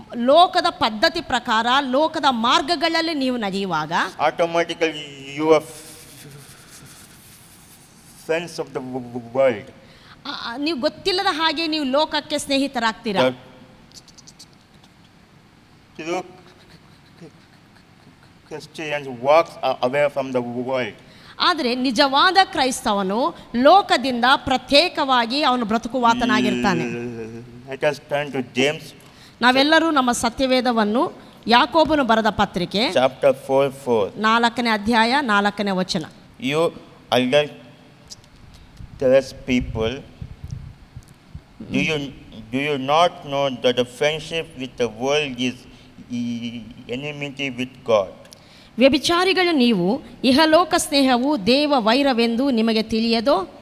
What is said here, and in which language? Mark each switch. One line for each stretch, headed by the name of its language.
Kannada: ಲೋಕದ ಪದ್ಧತಿ ಪ್ರಕಾರ ಲೋಕದ ಮಾರ್ಗಗಳಲ್ಲಿ ನೀವು ನಡೆಯುವಾಗ
English: automatically you are friends of the world.
Kannada: ನೀವು ಗೊತ್ತಿಲ್ಲದ ಹಾಗೆ ನೀವು ಲೋಕಕ್ಕೆ ಸ್ನೇಹಿತರಾಗ್ತೀರಾ.
English: True Christians walk away from the world.
Kannada: ಆದರೆ ನಿಜವಾದ ಕ್ರೈಸ್ತವನು ಲೋಕದಿಂದ ಪ್ರತ್ಯೇಕವಾಗಿ ಅವನು ಬ್ರತುಕುವಾತನಾಗಿರ್ತಾನೆ.
English: Let us turn to James.
Kannada: ನಾವೆಲ್ಲರೂ ನಮ್ಮ ಸತ್ಯವೇದವನ್ನು ಯಾಕೋಬನು ಬರೆದ ಪತ್ರಿಕೆ
English: chapter 4:4.
Kannada: 4ನೇ ಅಧ್ಯಾಯ 4ನೇ ವಚನ.
English: You adulterous people, do you not know that the friendship with the world is enmity with God?
Kannada: ವ್ಯಭಿಚಾರಿಗಳು ನೀವು, ಇಹಲೋಕ ಸ್ನೇಹವು ದೇವ ವೈರವೆಂದು ನಿಮಗೆ ತಿಳಿಯದೋ?